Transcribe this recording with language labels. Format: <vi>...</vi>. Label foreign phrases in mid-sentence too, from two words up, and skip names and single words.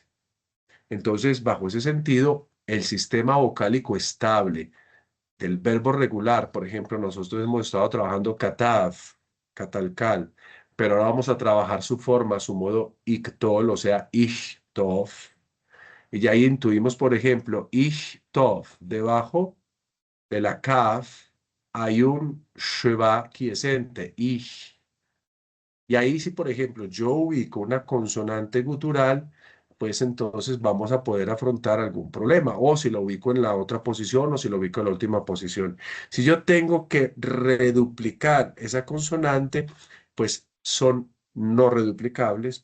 <es>Entonces, bajo ese sentido, el sistema vocálico estable del verbo regular, por ejemplo, nosotros hemos estado trabajando katav, catalcal, pero ahora vamos a trabajar su forma, su modo iktol, o sea, ishtov. Y ya ahí intuimos, por ejemplo, ishtov, debajo de la kaf hay un sheva quiescente, ish. Y ahí si, por ejemplo, yo ubico una consonante gutural, pues entonces vamos a poder afrontar algún problema. O si lo ubico en la otra posición o si lo ubico en la última posición. Si yo tengo que reduplicar esa consonante, pues son no reduplicables.</es>